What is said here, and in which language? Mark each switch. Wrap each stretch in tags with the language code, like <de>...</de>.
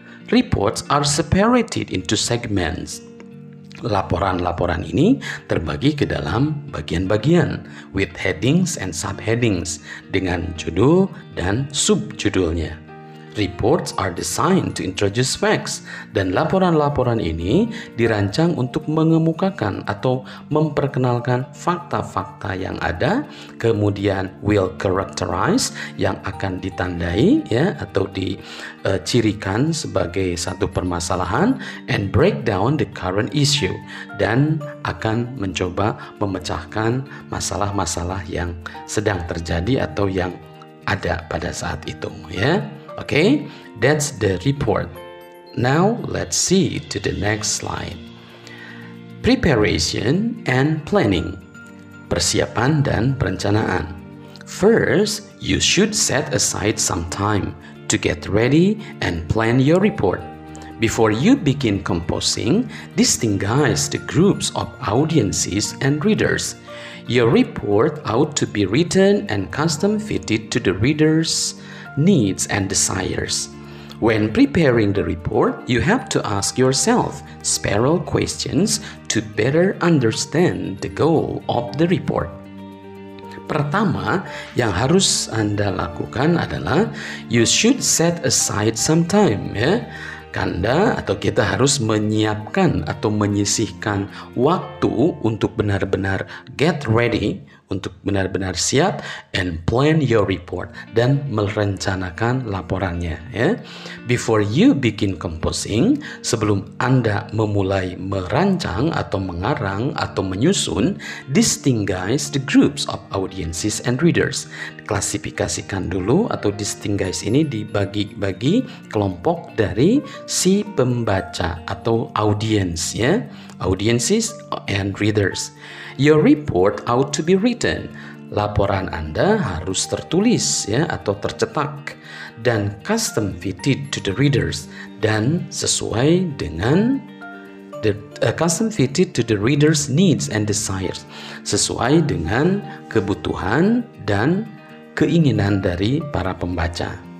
<en>Reports are separated into segments.</en> <id>Laporan-laporan ini terbagi ke dalam bagian-bagian</id> <en>with headings and subheadings</en> <id>dengan judul dan subjudulnya.</id> <en>Reports are designed to introduce facts,</en> <id>dan laporan-laporan ini dirancang untuk mengemukakan atau memperkenalkan fakta-fakta yang ada, kemudian</id> <en>will characterize</en> <id>yang akan ditandai, ya, atau dicirikan sebagai satu permasalahan,</id> <en>and break down the current issue,</en> <id>dan akan mencoba memecahkan masalah-masalah yang sedang terjadi atau yang ada pada saat itu, ya.</id> <en>Okay, that's the report. Now let's see to the next slide. Preparation and planning.</en> <id>Persiapan dan perencanaan.</id> <en>First, you should set aside some time to get ready and plan your report. Before you begin composing, distinguish the groups of audiences and readers. Your report ought to be written and custom fitted to the reader's needs and desires. When preparing the report, you have to ask yourself several questions to better understand the goal of the report.</en> <id>Pertama, yang harus Anda lakukan adalah</id> <en>you should set aside some time,</en> <id>ya. Anda atau kita harus menyiapkan atau menyisihkan waktu untuk benar-benar</id> <en>get ready,</en> <id>untuk benar-benar siap</id> <en>and plan your report,</en> <id>dan merencanakan laporannya ya.</id> <en>Before you begin composing,</en> <id>sebelum Anda memulai merancang atau mengarang atau menyusun,</id> <en>distinguish the groups of audiences and readers.</en> <id>Klasifikasikan dulu atau distinguish ini dibagi-bagi kelompok dari si pembaca atau audience ya,</id> <en>audiences and readers. Your report ought to be written.</en> <id>Laporan Anda harus tertulis ya atau tercetak dan</id> <en>custom fitted to the readers,</en> <id>dan sesuai dengan</id> <en>custom fitted to the readers' needs and desires,</en> <id>sesuai dengan kebutuhan dan keinginan dari para pembaca.</id>